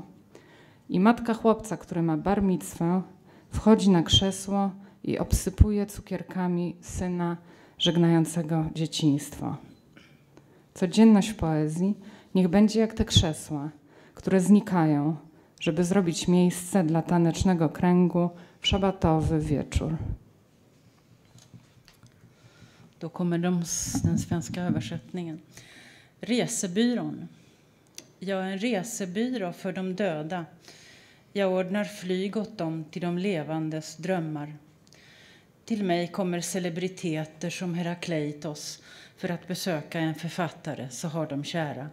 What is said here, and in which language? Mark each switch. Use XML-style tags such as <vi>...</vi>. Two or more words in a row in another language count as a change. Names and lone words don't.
<pl>I matka chłopca, który ma bar micwę, wchodzi na krzesło i obsypuje cukierkami syna żegnającego dzieciństwo. Codzienność w poezji niech będzie jak te krzesła, które znikają, żeby zrobić miejsce dla tanecznego kręgu w szabatowy wieczór.</pl> <sv>Då kommer den svenska översättningen. Resebyrån. Jag är en resebyrå för de döda. Jag ordnar flyg åt dem till de levandes drömmar. Till mig kommer celebriteter som Herakleitos för att besöka en författare, så har de kära.</sv>